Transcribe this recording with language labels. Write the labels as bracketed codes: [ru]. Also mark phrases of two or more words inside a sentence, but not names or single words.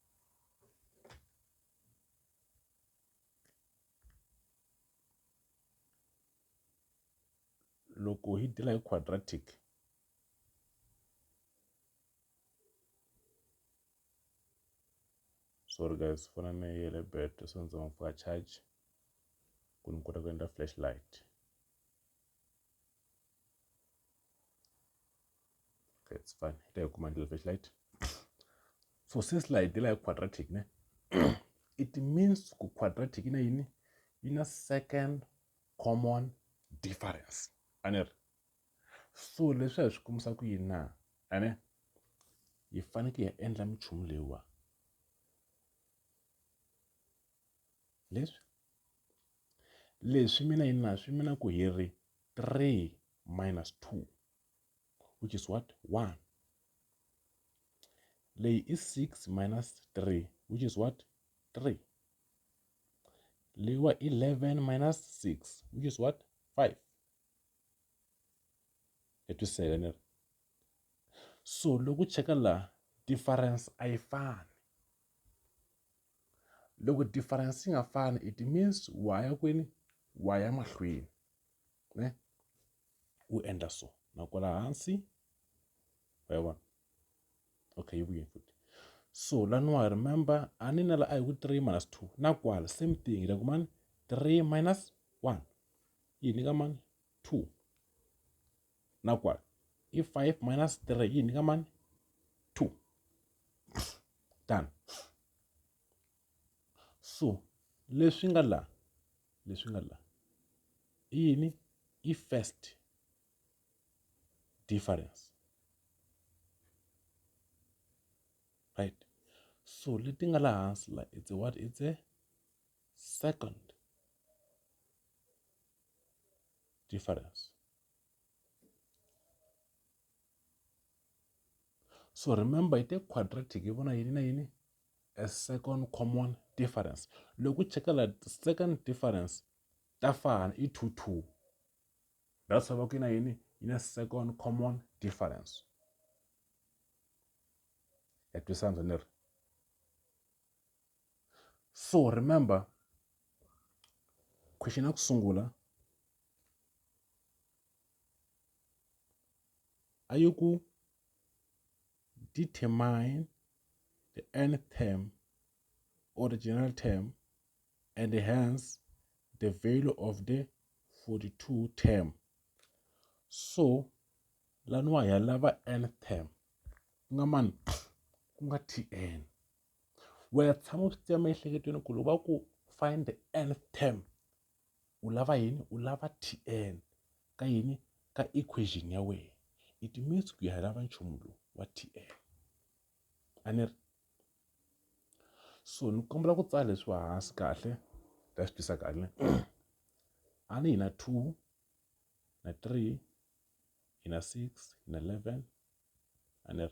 [ts] Loko hi tirha hi quadratic, [en] sorry guys, [ts] fona na yele battery so ndzi mfuka charge ku ni kota ku endla flashlight. [en] Okay, it's fine. [ts] Hi ta hi kuma ndlela flashlight. [en] So since [ts] la hi tirha hi quadratic, ne? [en] It means [ts] ku quadratic ina yini? Ina [en] second common difference. [ts] A ni ri? So leswi hi swi kumisa ku yini na? A ne? Hi faneke hi endla minchumu leyiwa. Leswi mina yini na? Swi mina ku hi ri [en] 3 minus 2, which is what? 1. [ts] Leyi is [en] 6 minus 3, which is what? 3. Leyiwa 11 minus 6, which is what? 5. [ts] Hi twisiseka ni ri? So loko cheka la difference a yi fani. Loko difference yi nga fani, [en] it means [ts] waya kwini? Waya mahlweni, ne? U endla so na kwala hansi wa vona. Okay, yi vuye futhi. So laniwa remember a ni na la a hi ku [en] 3 minus 2 [ts] na kwala [en] same thing [ts] hi ta ku mani [en] 3 minus 1 [ts] yi nyika mani 2 na kwala i [en] 5 minus 3 [ts] yi nyika mani 2. Done. So leswi nga la i yini? [en] I first difference, right? [ts] So leti nga la hansi la [en] it's a what? It's a second difference. [ts] So remember ite quadratic yi vona yini na yini? [en] A second common difference. [ts] Loko cheka la [en] second difference [ts] ta fana i 2 2. [en] That's why [ts] ku na yini? Ina [en] second common difference. [ts] Ya twisana ni ri? [en] So remember question [ts] ya ku sungula a yi ku [en] determine the nth term or the general term and hence the value of the 42 term. [ts] So laniwa hi lava [en] nth term [ts] ku nga mani? Ku nga Tn. Wena tshama swi tiva miehleketweni ku loko va ku [en] find the nth term [ts] u lava yini? U lava Tn ka yini? Ka equation ya wena. [en] It means [ts] ku ya lava nchumu lowu wa Tn. A ni ri? So ni kombela ku tsala leswi hansi kahle ta swi twisa kahle. A ni hi na 2 na 3 hi na 6 hi na 11 a ni ri?